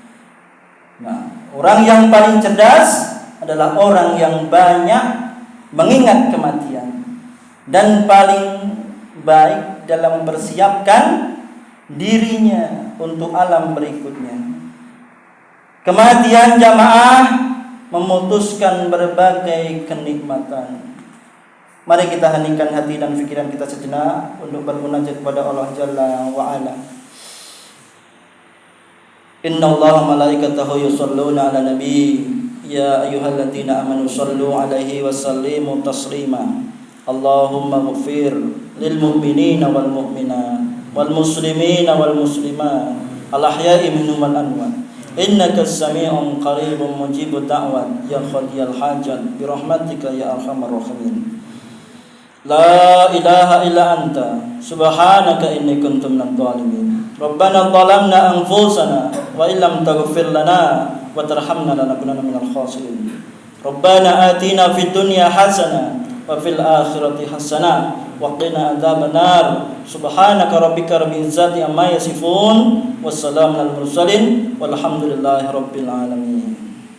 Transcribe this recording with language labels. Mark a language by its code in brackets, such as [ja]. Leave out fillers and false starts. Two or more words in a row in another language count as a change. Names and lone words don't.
[id] Orang yang paling cerdas adalah orang yang banyak mengingat kematian dan paling baik dalam mempersiapkan dirinya untuk alam berikutnya. Kematian jamaah memutuskan berbagai kenikmatan. Mari kita heningkan hati dan pikiran kita sejenak untuk bermunajat kepada Allah [ar] جل وعلا. إن الله وملائكته يصلون على النبي يا أيها الذين آمنوا صلوا عليه وسلموا تسليما. اللهم اغفر للمؤمنين والمؤمنات والمسلمين والمسلمات الأحياء منهم والأموات. إنك سميع قريب مجيب الدعوات يا قاضي الحاجات برحمتك يا أرحم الراحمين. لا إله إلا أنت سبحانك إني كنت من الظالمين. ربنا ظلمنا أنفسنا وإن لم تغفر لنا وترحمنا لنكونن من الخاسرين. ربنا آتنا في الدنيا حسنة وفي الآخرة حسنة وقنا عذاب النار. سبحانك ربك رب العزة عما يصفون. والسلام على المرسلين والحمد لله رب العالمين.